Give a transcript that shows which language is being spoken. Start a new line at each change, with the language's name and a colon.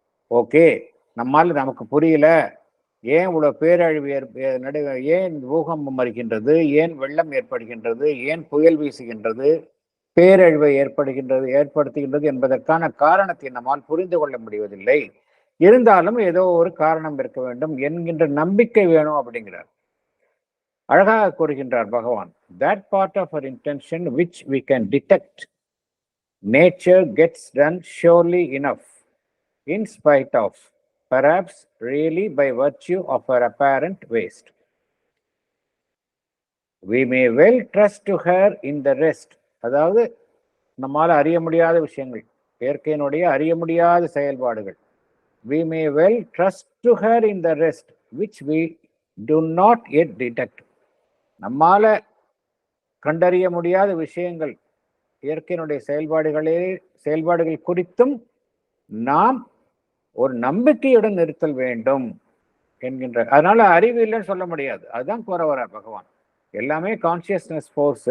Tamil: Okay, நம்மால் நமக்கு புரியல, ஏன் இவ்வளவு பேரழிவு ஏன் பூகம்பம் வருகின்றது, ஏன் வெள்ளம் ஏற்படுகின்றது, ஏன் புயல் வீசுகின்றது, பேரழிவை ஏற்படுத்துகின்றது என்பதற்கான காரணத்தை நம்மால் புரிந்து கொள்ள முடிவதில்லை. இருந்தாலும் ஏதோ ஒரு காரணம் இருக்க வேண்டும் என்கின்ற நம்பிக்கை வேணும் அப்படிங்கிறார். அழகாக கூறுகின்றார் பகவான்.
English: That part of our intention which we can detect, nature gets done surely enough, in spite of, perhaps really by virtue of her apparent waste. We may well trust to her in the rest.
Tamil: அதாவது நம்மால் அறிய முடியாத விஷயங்கள், இயற்கையினுடைய அறிய முடியாத செயல்பாடுகள்.
English: We may well trust to her in the rest which we do not yet detect.
Tamil: நம்மால கண்டறிய முடியாத விஷயங்கள், இயற்கையினுடைய செயல்பாடுகள் குறித்தும் நாம் ஒரு நம்பிக்கையுடன் இருத்தல் வேண்டும் என்கின்ற. அதனால அறிவு இல்லைன்னு சொல்ல முடியாது. அதுதான் கூற வர பகவான். எல்லாமே கான்சியஸ்னஸ் ஃபோர்ஸ்.